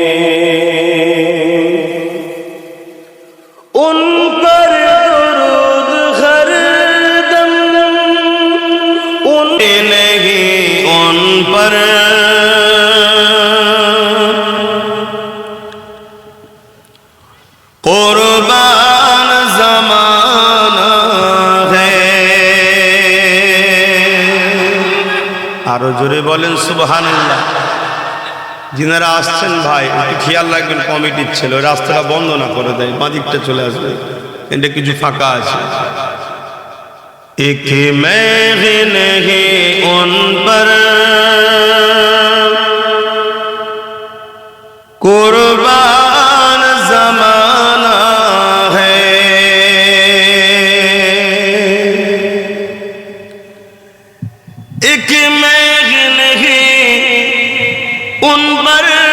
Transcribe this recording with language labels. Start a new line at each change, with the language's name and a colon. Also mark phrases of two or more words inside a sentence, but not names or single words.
Urdu: ان پر درود ہر دم ان نہیں ان پر قربان زمانہ ہے
Bangla: আরো জোরে বলেন সুবহানাল্লাহ। যিনারা আসছেন ভাই একটু খেয়াল রাখবেন, কমিটির ছিল রাস্তাটা বন্ধ না করে দেয়, বাঁদিকটা চলে আসবে, এটা কিছু ফাঁকা আছে।
Urdu: ایک میں نہیں ان پر قربان زمانہ ہے ایک میں نہیں ان پر